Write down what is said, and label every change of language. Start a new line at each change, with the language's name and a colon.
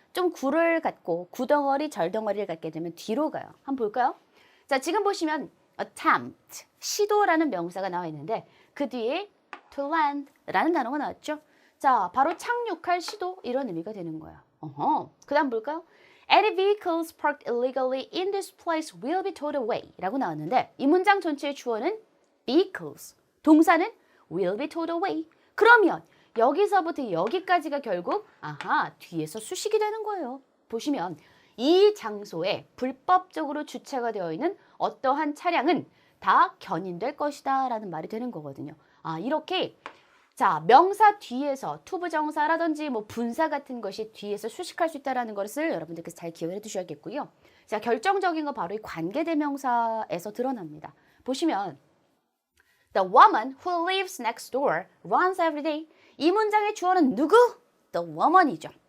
Korean: 좀 구를 갖고 구덩어리, 절덩어리를 갖게 되면 뒤로 가요. 한번 볼까요? 자, 지금 보시면 attempt, 시도라는 명사가 나와 있는데 그 뒤에 to land라는 단어가 나왔죠. 자, 바로 착륙할 시도 이런 의미가 되는 거예요. 그 다음 볼까요?
English: Any vehicles parked illegally in this place will be towed away
Korean: 라고 나왔는데 이 문장 전체의 주어는
English: vehicles,
Korean: 동사는
English: will be towed away.
Korean: 그러면 여기서부터 여기까지가 결국 뒤에서 수식이 되는 거예요. 보시면 이 장소에 불법적으로 주차가 되어 있는 어떠한 차량은 다 견인될 것이다 라는 말이 되는 거거든요. 이렇게 자, 명사 뒤에서 투부정사라든지 뭐 분사 같은 것이 뒤에서 수식할 수 있다는 것을 여러분들께서 잘 기억해 두셔야겠고요. 자, 결정적인 거 바로 이 관계대명사에서 드러납니다. 보시면
English: The woman who lives next door runs every day.
Korean: 이 문장의 주어는 누구?
English: The woman이죠.